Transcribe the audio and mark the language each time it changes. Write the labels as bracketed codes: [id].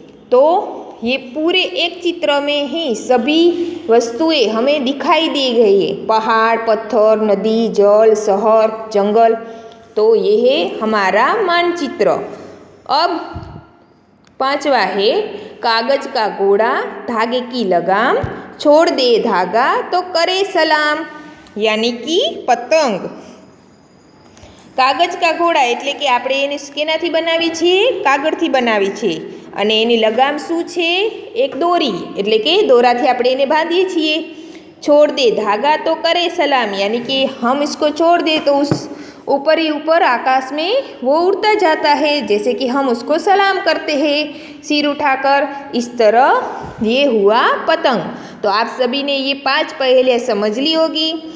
[hi] तो ये पूरे एक चित्र में ही सभी वस्तुएं हमें दिखाई दी गई है, पहाड़, पत्थर, नदी, जल, शहर, जंगल। तो ये है हमारा मानचित्र। अब 5वां है, कागज का घोड़ा धागे की लगाम, छोड़ दे धागा तो करे सलाम। यानी कि पतंग। [gu] કાગજ કા ઘોડા એટલે કે આપણે એને કેનાથી બનાવી છીએ? કાગળથી બનાવી છે. અને એની લગામ શું છે? એક દોરી, એટલે કે દોરાથી આપણે એને બાંધીએ છીએ. [hi] छोड़ दे धागा तो करे सलाम, यानी कि हम इसको छोड़ दे तो उस ऊपर ही ऊपर आकाश में वो उड़ता जाता है, जैसे कि हम उसको सलाम करते हैं सिर उठाकर। इस तरह ये हुआ पतंग। तो आप सभी ने ये 5 पहेलियाँ समझ ली होगी।